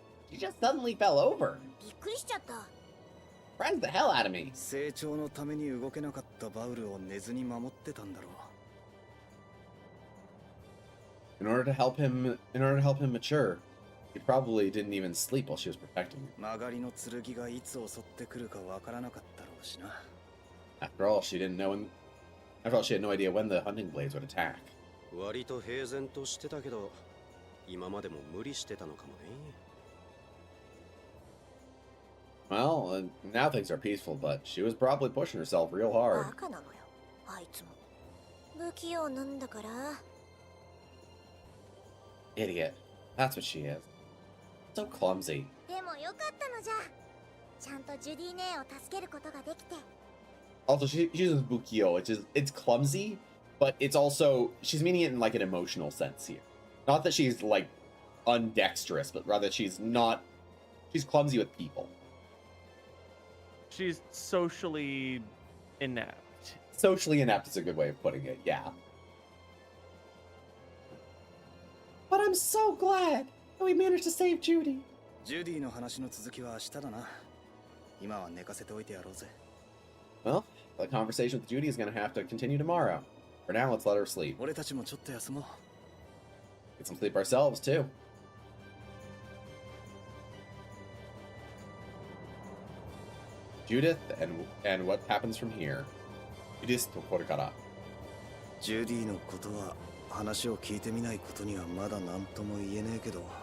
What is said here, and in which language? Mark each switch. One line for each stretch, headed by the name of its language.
English: She just suddenly fell over.
Japanese: びっくりしちゃった。
English: Frightened the hell out of me.
Japanese: 成長のために動けなかったバウルを寝ずに守ってたんだろう。
English: In order to help him mature, he probably didn't even sleep while she was protecting him.
Japanese: 曲がりの剣がいつ襲ってくるかわからなかったろうしな。
English: After all, she had no idea when the hunting blades would attack.
Japanese: 割と平然としてたけど、今までも無理してたのかもね。
English: Well, now things are peaceful, but she was probably pushing herself real
Japanese: バ
English: hard.
Japanese: カなのよ。あいつも。不器用なんだから。
English: Idiot. That's what she is. So clumsy.
Japanese: でもよかったのじゃ。ちゃんとジュディ姉を助けることができて。
English: Also, she uses Bukio, which is, it's clumsy, but it's also, she's meaning it in like an emotional sense here. Not that she's like undexterous, but rather she's clumsy with people. She's socially inept. Socially inept is a good way of putting it, yeah. But I'm so glad that we managed to save Judy.
Japanese: ジュディの話の続きは明日だな。今は寝かせておいてやろうぜ。
English: Well, the conversation with Judy is going to have to continue tomorrow. For now, let's let her sleep.
Japanese: 俺たちもちょっと休もう。
English: Get some sleep ourselves, too. Judith, and what happens from here?
Japanese: Judithとこれから。ジュディのことは話を聞いてみないことにはまだ何とも言えねえけど。